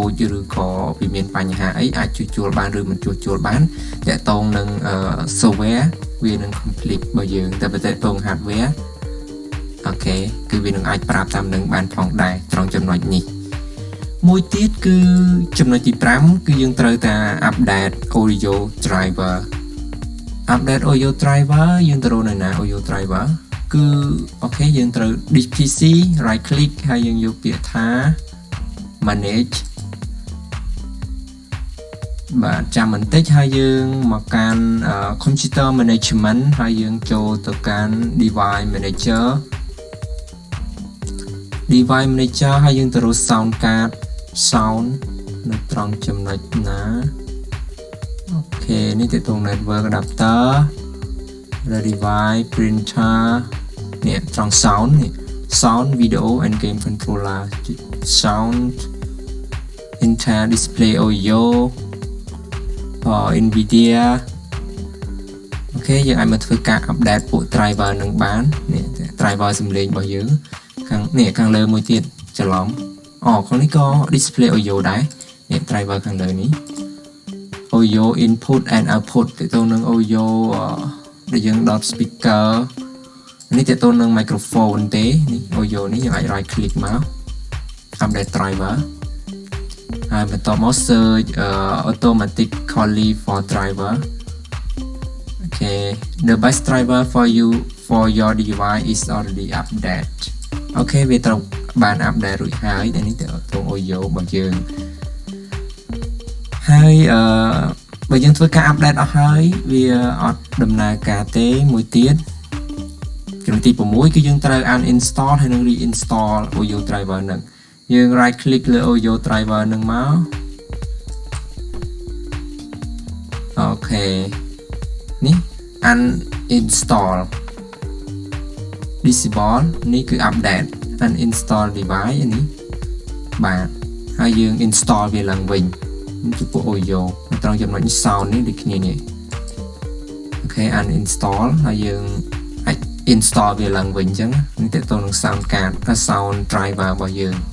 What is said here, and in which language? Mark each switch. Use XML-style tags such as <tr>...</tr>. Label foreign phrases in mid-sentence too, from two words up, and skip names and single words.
<km>ចឬក៏វាមានបញ្ហាអីអាចជួសជុលបានឬមិនជួសជុលបានទាក់ទងនឹង software វានឹង complete របស់យើងតែបើទាក់ទង hardware អូខេគឺវានឹងអាចប្រាប់តាមនឹងបានផងដែរត្រង់ចំណុចនេះមួយទៀតគឺចំណុចទី5គឺយើងត្រូវតែ</km> <en>update audio driver update audio driver</en> <km>យើងទៅរកនៅណា</km> <en>audio driver</en> <km>គឺអូខេយើងត្រូវ</km> <en>disk PC right click</en> <km>ហើយយើងយកពាក្យថា manage បាទចាំបន្តិចហើយយើងមកកាន់</km> <en>computer management</en> <km>ហើយយើងចូលទៅកាន់</km> <en>device manager</en> <km>ហើយយើងទៅរក</km> <en>sound card sound</en> <km>នៅត្រង់ចំណុចណាអូខេនេះទៅតង</km> <en>network adapter device printer</en> <km>នេះត្រង់ sound នេះ</km> <en>sound video and game controller sound Intel display audio</en> <km>Nvidia អូខេយើងអាចមកធ្វើការ update ពួក driver នឹងបាននេះ driver សំឡេងរបស់យើងខាងលើមួយទៀត ច្រឡំខាងនេះក៏</km> <en>display audio</en> <km>ដែរនេះ driver ខាងលើនេះ</km> <en>audio input and output</en> <km>ទៅទៅ នឹង audio ដែលយើងដក speaker នេះទៅទៅនឹង microphone ទេនេះ audio នេះយើងអាច</km> <en>right click</en> <km>មក</km> <en>update driver</en> <km>ហើយបន្តមក</km> <en>search automatically for driver okay the best driver for your device is already updated</en> <km>អូខេវាត្រូវបាន update រួចហើយតែនេះទៅទៅ audio របស់យើង ហើយបើយើងធ្វើការ update អស់ហើយវាអត់ដំណើរការទេមួយទៀតជំហានទី6គឺយើងត្រូវ uninstall ហើយនឹង</km> <en>reinstall audio driver</en> <km>នឹងយើង</km> <en>right click</en> <km>លើ</km> <en>audio driver</en> <km>នឹងមក អូខេនេះ</km> <en>uninstall disable</en> <km>នេះគឺ</km> <en>update uninstall device</en> <km>នេះបាទហើយយើង install វាឡើងវិញនេះគឺពួក audio ត្រង់ចំណុច sound នេះដូចគ្នានេះអូខេ uninstall ហើយយើងអាច install វាឡើងវិញអញ្ចឹងនេះតទៅនឹង</km> <en>sound card</en> <km>ឬ</km> <en>sound driver</en> <km>របស់យើង</km>